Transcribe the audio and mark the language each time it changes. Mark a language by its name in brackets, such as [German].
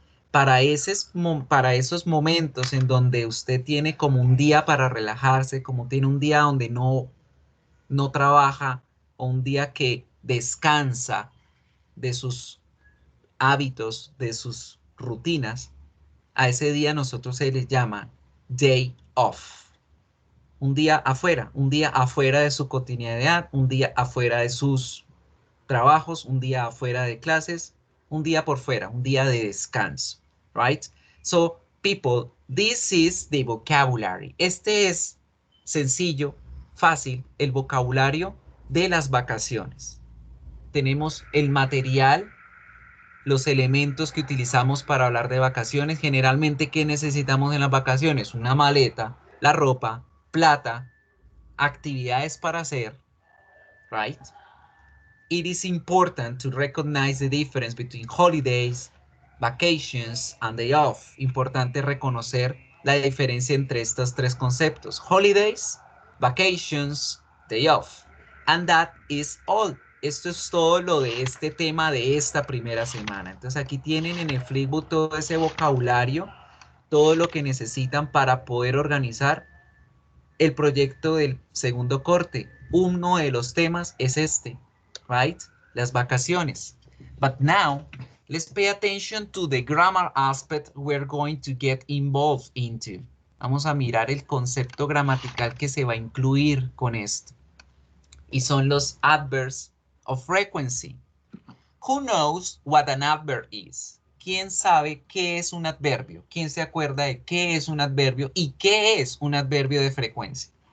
[Spanish] Para esos momentos en donde usted tiene como un día para relajarse, como tiene un día donde no trabaja o un día que descansa de sus hábitos, de sus rutinas, a ese día nosotros se les llama day off. Un día afuera de su cotidianidad, un día afuera de sus trabajos, un día afuera de clases, un día por fuera, un día de descanso, right? [English] So, people, this is the vocabulary. [Spanish] Este es sencillo, fácil, el vocabulario de las vacaciones. Tenemos el material, los elementos que utilizamos para hablar de vacaciones. Generalmente, ¿qué necesitamos en las vacaciones? Una maleta, la ropa, plata, actividades para hacer, right? [English] It is important to recognize the difference between holidays, vacations, and day off. [Spanish] Importante reconocer la diferencia entre estos tres conceptos. [English] Holidays, vacations, day off. And that is all. [Spanish] Esto es todo lo de este tema de esta primera semana. Entonces aquí tienen en el Flipbook todo ese vocabulario, todo lo que necesitan para poder organizar el proyecto del segundo corte. Uno de los temas es este, right? Las vacaciones. [English] But now, let's pay attention to the grammar aspect we're going to get involved into. [Spanish] Vamos a mirar el concepto gramatical que se va a incluir con esto. Y son los adverbs of frequency. [English] Who knows what an adverb is? [Spanish] ¿quién sabe qué es un adverbio? ¿Quién se acuerda de qué es un adverbio y qué es un adverbio de frecuencia?